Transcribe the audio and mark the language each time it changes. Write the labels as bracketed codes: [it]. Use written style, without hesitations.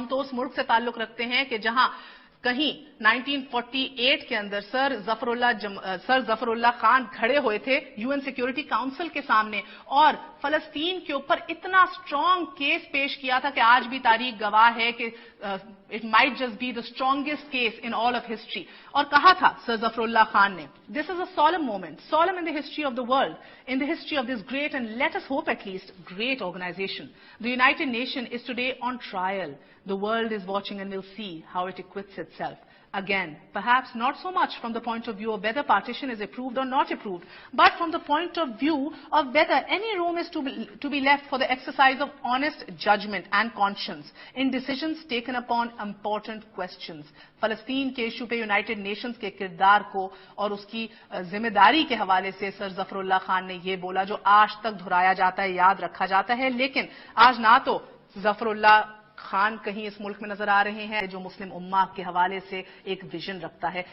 [ur] ہم تو اس ملک سے تعلق رکھتے ہیں کہ جہاں کہیں 1948 کے اندر سر ظفراللہ خان کھڑے ہوئے تھے UN سیکیورٹی کاؤنسل کے سامنے، اور فلسطین کے اوپر اتنا سٹرونگ کیس پیش کیا تھا کہ آج بھی تاریخ گواہ ہے کہ [en] it might just be the strongest case in all of history. [ur] اور کہا تھا سر ظفراللہ خان نے, [en] this is a solemn moment, solemn in the history of the world, in the history of this great and let us hope at least great organization. The United Nations is today on trial. The world is watching and will see how it acquits itself. Again, perhaps not so much from the point of view of whether partition is approved or not approved, but from the point of view of whether any room is to be left for the exercise of honest judgment and conscience in decisions taken upon important questions. [ur] فلسطین کے issue پہ United nations کے کردار کو اور اس کی ذمہ داری کے حوالے سے سر ظفراللہ خان نے یہ بولا جو آج تک دہرایا جاتا ہے, یاد رکھا جاتا ہے. لیکن آج نہ تو ظفراللہ خان کہیں اس ملک میں نظر آ رہے ہیں جو مسلم امہ کے حوالے سے ایک ویژن رکھتا ہے.